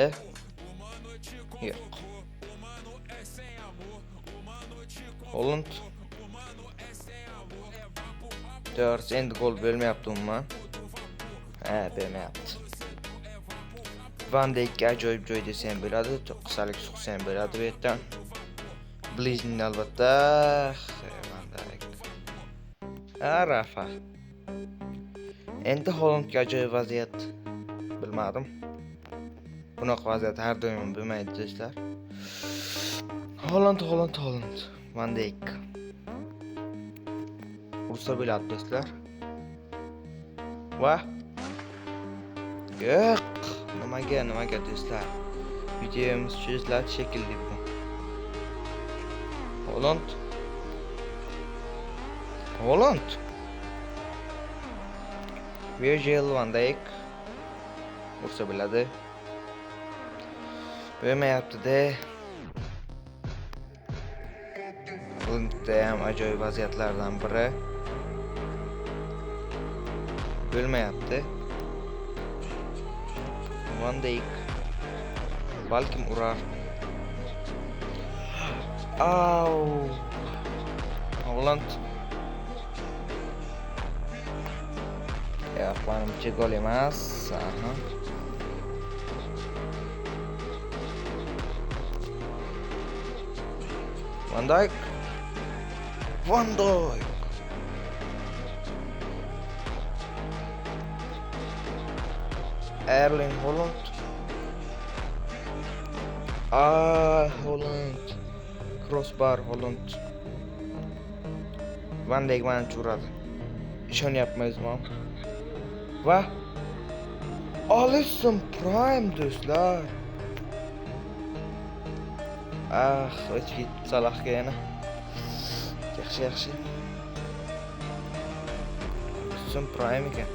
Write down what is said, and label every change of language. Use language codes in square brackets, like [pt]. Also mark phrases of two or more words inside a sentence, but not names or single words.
[uz] Yo'q. Haaland. To'g'ri, endi gol bo'lmayapti umuman. Bo'lmayapti. Van Dijkga ajoyib joy desam bo'ladi, qisalik suqsam bo'ladi bu yerdan. Blizning albatta. Van Dijk. Rafa. Endi Haalandga ajoyib vaziyat. bilmadim. Bunaqa vaziyat har doim bo'lmaydi do'stlar. Holland. Van Dijk. Ursa bo'ladi do'stlar. Va yo'q. Nimaga do'stlar? Videomiz cho'ziladi shekilli bu. Holland. Virgil van Dijk. Ursa bo'ladi. Bo'lmayapti-da. Bunda ham ajoyib vaziyatlardan biri. Bo'lmayapti. Van Dijk balkim urar. Au! Holland. Ya, menimcha gol emas. Aha. Van Dijk. Erling Haaland. Haaland. Crossbar Haaland. Van Dijk mana uradi. Ishonyapmizmi? Va Alisson Prime do'stlar. O'tib Salahga yana. Yaxshi. Alisson Prime ekan.